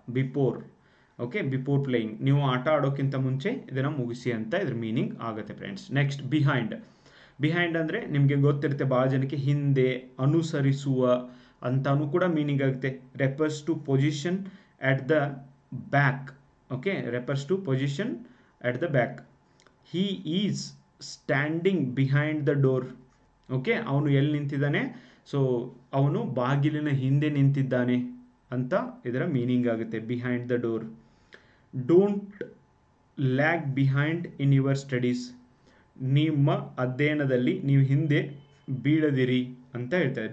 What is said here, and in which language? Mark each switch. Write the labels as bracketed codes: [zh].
[kn] Before, okay, [en] before playing, [kn] ನೀವು ಆಟ ಆಡೋಕ್ಕಿಂತ ಮುಂಚೆ ಇದನ್ನು ಮುಗಿಸಿ ಅಂತ ಇದ್ರ ಮೀನಿಂಗ್ ಆಗುತ್ತೆ ಫ್ರೆಂಡ್ಸ್. Next, behind. ಬಿಹೈಂಡ್ ಅಂದರೆ ನಿಮಗೆ ಗೊತ್ತಿರುತ್ತೆ, ಭಾಳ ಜನಕ್ಕೆ ಹಿಂದೆ, ಅನುಸರಿಸುವ ಅಂತಾನು ಕೂಡ ಮೀನಿಂಗ್ ಆಗುತ್ತೆ. [en] Refers to position at the back. Okay, refers to position at the back. He is standing behind the door. [kn] Okay, ಅವನು ಎಲ್ಲಿ ನಿಂತಿದ್ದಾನೆ? ಸೊ ಅವನು ಬಾಗಿಲಿನ ಹಿಂದೆ ನಿಂತಿದ್ದಾನೆ ಅಂತ ಇದರ ಮೀನಿಂಗ್ ಆಗುತ್ತೆ. [en] Behind the door. Don't lag behind in your studies. [kn] ನಿಮ್ಮ ಅಧ್ಯಯನದಲ್ಲಿ ನೀವು ಹಿಂದೆ ಬೀಳದಿರಿ ಅಂತ ಹೇಳ್ತಾರೆ.